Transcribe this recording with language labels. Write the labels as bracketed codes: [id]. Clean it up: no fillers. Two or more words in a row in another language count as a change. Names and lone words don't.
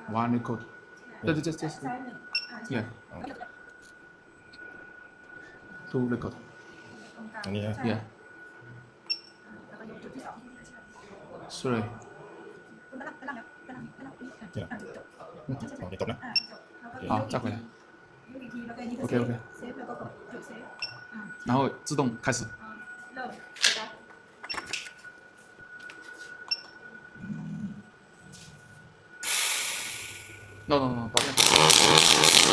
[en] One record. Just [th] ซ้ายหนึ่งใช่ [en] yeah. Two record. [th] ตรงกลาง อันนี้นะ ใช่ [en] Yeah. [th] แล้วก็ยกจุดที่สอง [en] Three. [th] คุณกำลังจบ โอเคจบนะ จบแล้วก็ [zh] 好，再回来， [th] ยกอีกทีแล้วก็อันนี้ก็ [en] OK OK， [th] เซฟแล้วก็กดจุดเซฟ [zh] 然后自动开始。 [th] เริ่มจ้ะ [zh] No，抱歉。